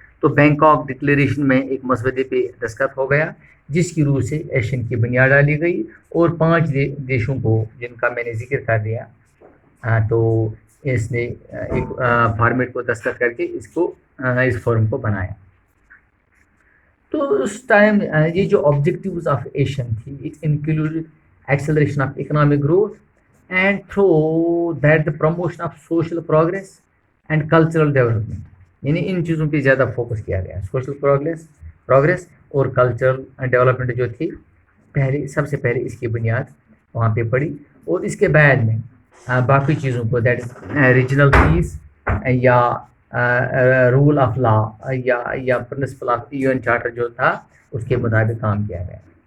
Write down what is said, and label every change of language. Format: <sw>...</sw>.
<ur>تو Bangkok declaration میں ایک مسودے پہ دستخط ہو گیا جس کی روح سے ایشین کی بنیاد ڈالی گئی، اور 5 دیشوں کو جن کا میں نے ذکر کر دیا، تو اس نے ایک فارمیٹ کو دستخط کر کے اس فورم کو بنایا. تو اس ٹائم یہ جو آبجیکٹیوز آف ایشین تھی،</ur> <en>It include acceleration of economic growth and through that the promotion of social progress and cultural development.</en> <ur>یعنی ان چیزوں پہ زیادہ فوکس کیا گیا، سوشل پروگریس اور کلچرل ڈیولپمنٹ جو تھی سب سے پہلے اس کی بنیاد وہاں پہ پڑی. اور اس کے بعد میں باقی چیزوں کو</ur> <en>that is regional peace یا rule of law یا principle of UN charter</en> <ur>جو تھا اس کے مطابق کام کیا گیا.</ur>